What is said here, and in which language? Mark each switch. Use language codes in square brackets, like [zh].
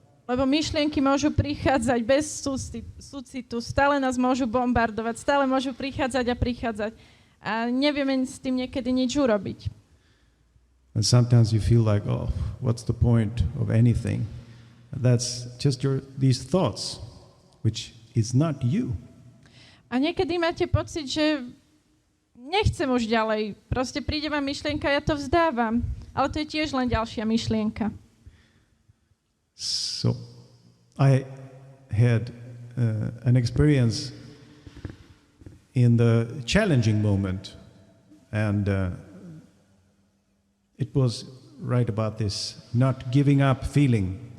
[sk] Lebo myšlienky môžu prichádzať bez súcitu, stále nás môžu bombardovať, stále môžu prichádzať a prichádzať. A nevieme s tým niekedy nič urobiť. [en] And sometimes you feel like, oh, what's the point of anything? That's just these thoughts, which is not you. [sk] A niekedy máte pocit, že nechcem už ďalej. Proste príde vám myšlienka, ja to vzdávam. Ale to je tiež len ďalšia myšlienka. [en] So, I had an experience in the challenging moment, and it was right about this not giving up feeling.